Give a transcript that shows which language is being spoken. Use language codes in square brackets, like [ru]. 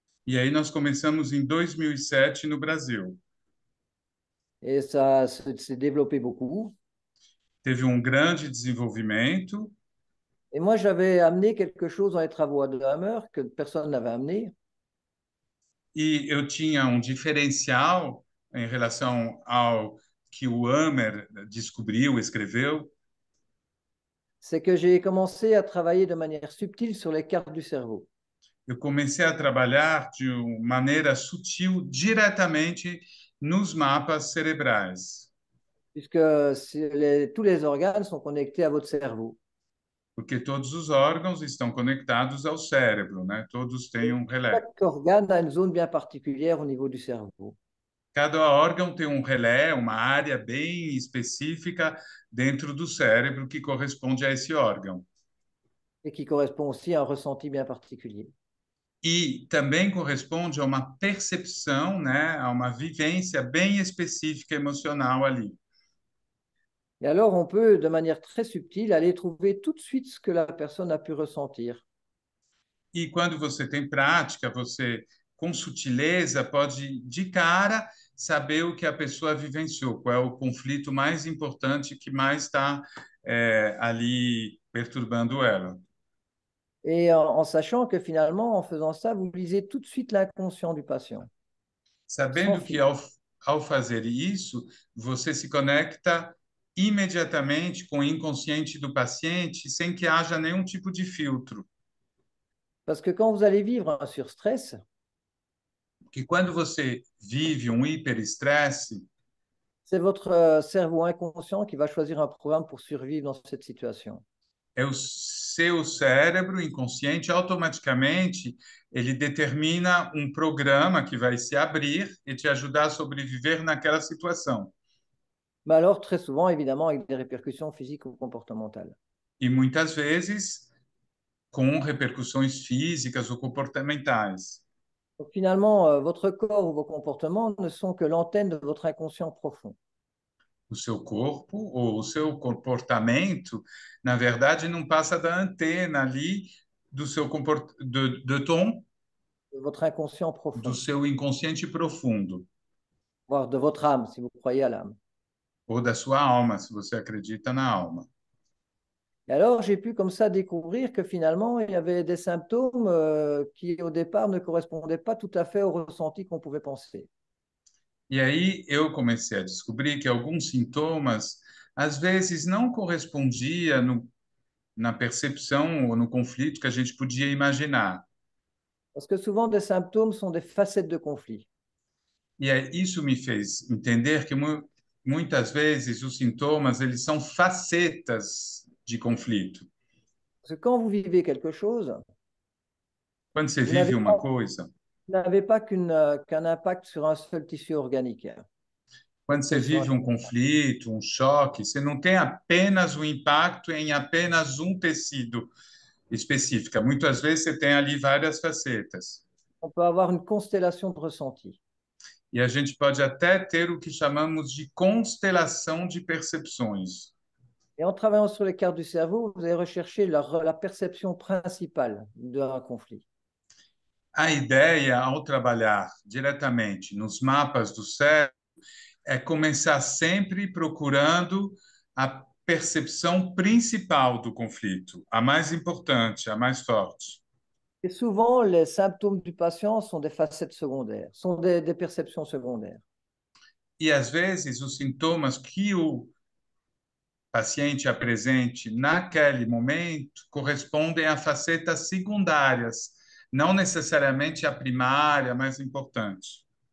[pt] E aí nós começamos em 2007 no Brasil. [fr] Et ça s'est développé beaucoup. [pt] Teve um grande desenvolvimento. [fr] Et moi, j'avais amené quelque chose dans les travaux de Hammer que personne n'avait amené. [pt] E eu tinha um diferencial em relação ao que o Hammer descobriu, escreveu. [fr] C'est que j'ai commencé à travailler de manière subtile sur les cartes du cerveau. [pt] Eu comecei a trabalhar de maneira sutil, diretamente nos mapas cerebrais, [fr] Puisque tous les organes sont connectés à votre cerveau. [pt] porque todos os órgãos estão conectados ao cérebro, né? Todos têm [fr] Et [pt] um relé. [fr] chaque organe a une zone bien particulière au niveau du cerveau [pt] Cada órgão tem um relé, uma área bem específica dentro do cérebro que corresponde a esse órgão. [fr] et qui correspond aussi à un ressenti bien particulier. [pt] E também corresponde a uma percepção, né, a uma vivência bem específica emocional ali. [fr] Et alors, on peut, de manière très subtile, aller trouver tout de suite ce que la personne a pu ressentir. [pt] E quando você tem prática, você, com sutileza, pode, de cara, saber o que a pessoa vivenciou, qual é o conflito mais importante que mais está ali perturbando ela. [fr] Et en sachant que finalement, en faisant ça, vous lisez tout de suite l'inconscient du patient, sans [pt] Sabendo que [fr] filtre. [pt] ao fazer isso, você se conecta imediatamente com o inconsciente do paciente sem que haja nenhum tipo de filtro. [fr] Parce que quand vous allez vivre un surstress, [pt] Que quando você vive um hiperestresse, [fr] C'est votre cerveau inconscient qui va choisir un programme pour survivre dans cette situation. [pt] É o seu cérebro inconsciente, automaticamente, ele determina um programa que vai se abrir e te ajudar a sobreviver naquela situação. [fr] Mais alors, très souvent, évidemment, avec des répercussions physiques ou comportementales. [pt] E muitas vezes com repercussões físicas ou comportamentais. [fr] Donc, finalement, votre corps ou vos comportements ne sont que l'antenne de votre inconscient profond. [pt] O seu corpo ou o seu comportamento, na verdade, não passa da antena ali do seu do tom [fr] De votre inconscient [pt] do [fr] profond, [pt] seu inconsciente profundo [fr] voire de votre âme, si vous croyez à l'âme. [pt] ou da sua alma, se você acredita na alma. [fr] Et alors, j'ai pu comme ça découvrir que finalement, il y avait des symptômes qui, au départ, ne correspondaient pas tout à fait au ressenti qu'on pouvait penser. [pt] E aí eu comecei a descobrir que alguns sintomas às vezes não correspondia na percepção ou no conflito que a gente podia imaginar. [fr] Parce que souvent, des symptômes sont des facettes de conflit. [pt] E aí, isso me fez entender que muitas vezes os sintomas eles são facetas de conflito. [fr] Parce que quand vous vivez quelque chose, [pt] Quando você [fr] vous [pt] vive [fr] n'avez [pt] uma coisa, [fr] pas qu'un impact sur un seul tissu organique, [pt] quando você [fr] que sur [pt] vive [fr] un- [pt] um conflito, um choque, você não tem apenas o impacto em apenas um tecido específico. Muitas vezes você tem ali várias facetas. [fr] on peut avoir une constellation de ressentis. [pt] E a gente pode até ter o que chamamos de constelação de percepções. [fr] Et en travaillant sur les cartes du cerveau, vous allez rechercher la perception principale d'un conflit. [pt] A ideia, ao trabalhar diretamente nos mapas do cérebro, é começar sempre procurando a percepção principal do conflito, a mais importante, a mais forte. [fr] Et souvent, les symptômes du patient sont des facettes secondaires, sont des perceptions secondaires. [pt] E às vezes os sintomas que o paciente apresente naquele momento correspondem a facetas secundárias, não necessariamente a primária, mais importante.